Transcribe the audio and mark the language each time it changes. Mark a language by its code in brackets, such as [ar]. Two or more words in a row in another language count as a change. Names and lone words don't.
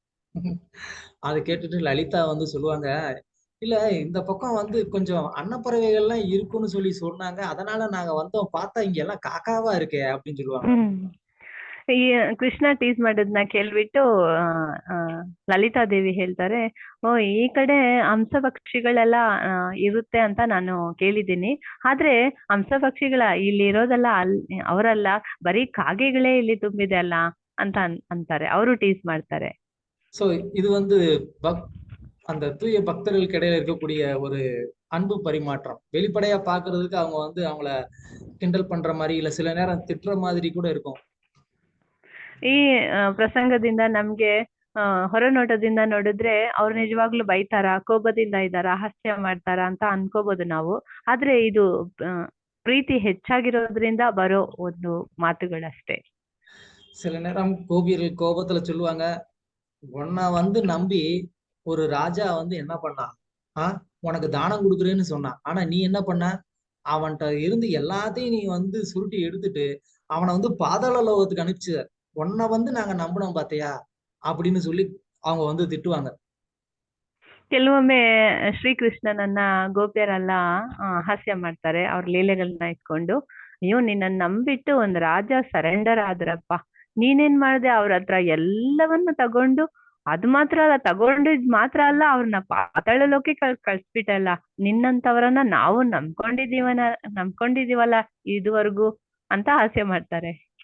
[ta] அதை கேட்டுட்டு லலிதா வந்து சொல்லுவாங்க, இல்ல இந்த பக்கம் வந்து கொஞ்சம் அன்னப்பறவைகள்லாம் இருக்குன்னு சொல்லி சொன்னாங்க, அதனால நாங்க வந்தோம், பார்த்தா இங்க எல்லாம் ಕಾಕಾವಾ இருக்கே அப்படின்னு சொல்லுவாங்க. [kn] ಈ ಕೃಷ್ಣ ಟೀಸ್ ಮಾಡೋದನ್ನ ಕೇಳ್ಬಿಟ್ಟು ಲಲಿತಾ ದೇವಿ ಹೇಳ್ತಾರೆ, ಈ ಕಡೆ ಹಂಸ ಪಕ್ಷಿಗಳೆಲ್ಲ ಇರುತ್ತೆ ಅಂತ ನಾನು ಕೇಳಿದ್ದೀನಿ, ಆದ್ರೆ ಹಂಸ ಪಕ್ಷಿಗಳ ಇಲ್ಲಿ ಇರೋದಲ್ಲ, ಅವರಲ್ಲ, ಬರೀ ಕಾಗೆಗಳೇ ಇಲ್ಲಿ ತುಂಬಿದೆ ಅಲ್ಲ ಅಂತ ಅಂತಾರೆ, ಅವರು ಟೀಸ್ ಮಾಡ್ತಾರೆ. [ta] சோ இது வந்து அந்த தூய பக்தர்களுக்கு இடையில இருக்கக்கூடிய ஒரு அன்பு பரிமாற்றம். வெளிப்படையா பாக்குறதுக்கு அவங்க வந்து அவங்கள கிண்டல் பண்ற மாதிரி, இல்ல சில நேரம் திட்டுற மாதிரி கூட இருக்கும். [kn] ಈ ಪ್ರಸಂಗದಿಂದ ನಮ್ಗೆ ಹೊರ ನೋಟದಿಂದ ನೋಡಿದ್ರೆ ಅವ್ರು ನಿಜವಾಗ್ಲೂ ಬೈತಾರ, ಕೋಪದಿಂದ ಇದ್ದಾರ, ಹಾಸ್ಯ ಮಾಡ್ತಾರ ಅಂತ ಅನ್ಕೋಬಹುದು ನಾವು, ಆದ್ರೆ ಇದು ಪ್ರೀತಿ ಹೆಚ್ಚಾಗಿರೋದ್ರಿಂದ ಬರೋ ಒಂದು ಮಾತುಗಳಷ್ಟೇ. [ta] சில நேரம் கோபியர்கள் கோபத்துல சொல்லுவாங்க, உன்னை வந்து நம்பி ஒரு ராஜா வந்து என்ன பண்ணான், உனக்கு தானம் கொடுக்குறேன்னு சொன்னான், ஆனா நீ என்ன பண்ண, அவன்கிட்ட இருந்து எல்லாத்தையும் நீ வந்து சுருட்டி எடுத்துட்டு அவனை வந்து பாதாள லோகத்துக்கு அனுப்பிச்சு, உன்னை வந்து நாங்க நம்பினோம் பாத்தியா அப்படின்னு சொல்லி அவங்க வந்து திட்டுவாங்க. [kn] ಕೆಲವೊಮ್ಮೆ ಶ್ರೀಕೃಷ್ಣನನ್ನ ಗೋಪಿಯರೆಲ್ಲ ಹಾಸ್ಯ ಮಾಡ್ತಾರೆ ಅವ್ರ ಲೀಲೆಗಳನ್ನ ಇಟ್ಕೊಂಡು, ಅಯ್ಯೋ ನಿನ್ನ ನಂಬಿಟ್ಟು ಒಂದ್ ರಾಜ ಸರೆಂಡರ್ ಆದ್ರಪ್ಪ, ನೀನೇನ್ ಮಾಡ್ದೆ, ಅವ್ರ ಹತ್ರ ಎಲ್ಲವನ್ನ ತಗೊಂಡು, ಅದು ಮಾತ್ರ ಅಲ್ಲ, ತಗೊಂಡಿದ್ ಮಾತ್ರ ಅಲ್ಲ, ಅವ್ರನ್ನ ಪಾತಾಳ ಲೋಕಕ್ಕೆ ಕಳ್ಸ್ಬಿಟ್ಟಲ್ಲ, ನಿನ್ನಂತವರನ್ನ ನಾವು ನಂಬ್ಕೊಂಡಿದೀವಲ್ಲ ಇದುವರೆಗೂ ಅಂತ ಹಾಸ್ಯ ಮಾಡ್ತಾರೆ.